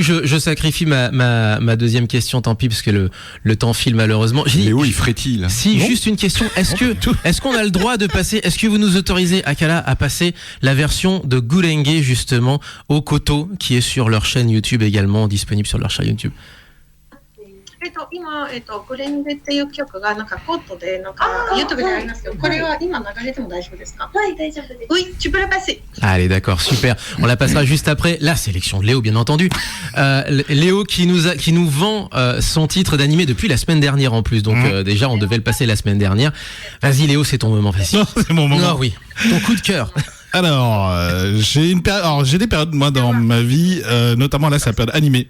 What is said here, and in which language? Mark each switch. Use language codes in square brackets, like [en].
[fr] Je sacrifie ma deuxième question, tant pis, parce que le temps file malheureusement. Léo, il frétille là. Si, bon. Juste une question. Est-ce qu'on a le droit de passer, est-ce que vous nous autorisez, Akala, à passer la version de Gurenge, justement, au Koto, qui est sur leur chaîne YouTube également, disponible sur leur chaîne YouTube? [ja] 今、グレンゲっていう曲がなんかコートでなんか YouTube でありますけど、これは今流れても大丈夫ですか？はい大丈夫です。 [fr] Oui, tu peux la passer. Allez, d'accord, super. On la passera juste après la sélection de Léo, bien entendu. Léo qui nous vend son titre d'animé depuis la semaine dernière en plus. Donc déjà, on devait le passer la semaine dernière. Vas-y, Léo, c'est ton moment facile. Non, c'est mon moment. Non, oui. Ton coup de cœur. Alors, j'ai des périodes, moi, dans ma vie, notamment là, c'est la période animée.